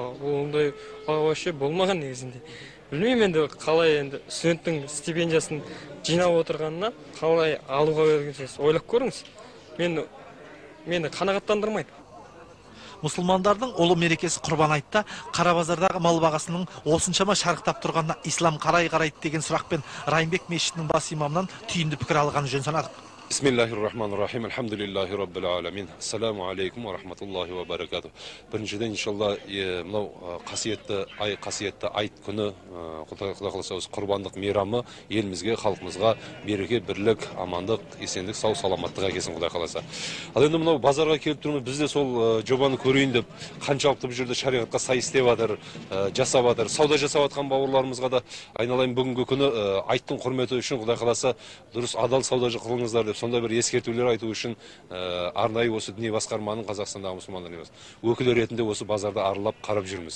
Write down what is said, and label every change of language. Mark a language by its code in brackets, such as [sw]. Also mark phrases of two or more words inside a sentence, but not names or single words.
[kk] Ондай вообще болмаған негізінде. Білмеймін енді қалай енді студенттің стипендиясын жинап отырғанына қалай алуға бергенсіз ойлап көріңіз. Мені қанағаттандырмайды. Мұсылмандардың ұлы мерекесі құрбан айтта қара базардағы мал бағасының осыншама шарықтап тұрғанына ислам қарай қарайды деген сұрақпен Райымбек мешітінің бас имамынан түйінді пікір алғаны жөн санадық. [ar] بسم الله الرحمن الرحيم. الحمد لله رب العالمين. السلام عليكم ورحمة الله وبركاته. [kk] Біріншіден, иншалла, мынау қасиетті айт күні, Құдай қаласа осы құрбандық мейрамы елімізге, халқымызға береке, бірлік, амандық, есендік, сау саламаттық әкелсін Құдай қаласа. Ал енді мынау базарға келіп тұрмыз, біз де сол жобаны көрейін деп, қаншалықты бұл жерде шариғатқа сай істеп жатыр, жасап жатыр, сауда жасап жатқан бауырларымызға да айналайын бүгінгі күні айттың құрметі үшін Құдай қаласа дұрыс адал сауда қылыңыздар деп сонда бір ескертулер айту үшін арнайы осы діни басқарманың Қазақстандағы мұсылмандар өкілі ретінде осы базарда аралап қарап жүрміз.